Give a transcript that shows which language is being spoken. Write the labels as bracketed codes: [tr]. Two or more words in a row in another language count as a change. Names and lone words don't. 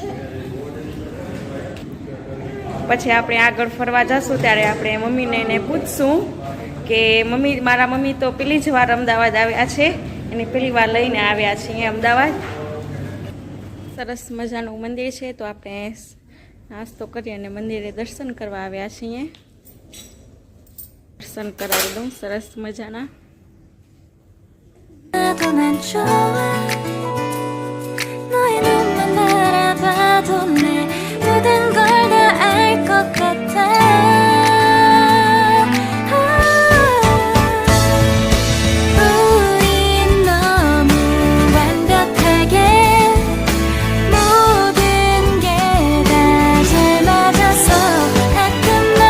[gu] પછી આપણે આગળ ફરવા જશું ત્યારે આપણે મમ્મીને એને પૂછશું કે મમ્મી, મારા મમ્મી તો પેલી જ વાર અમદાવાદ આવ્યા છે. એને પેલી વાર લઈને આવ્યા છે અહીંયા અમદાવાદ. સરસ મજાનું મંદિર છે. તો આપણે નાસ્તો કરી અને મંદિરે દર્શન કરવા આવ્યા છીએ. દર્શન કરાવી દઉં સરસ મજાના. [ko] 난 좋아. 너의 눈만 바라봐도 내 모든 걸 다 알 것 같아. 우린 너무 완벽하게 모든 게 다 잘 맞아서 가끔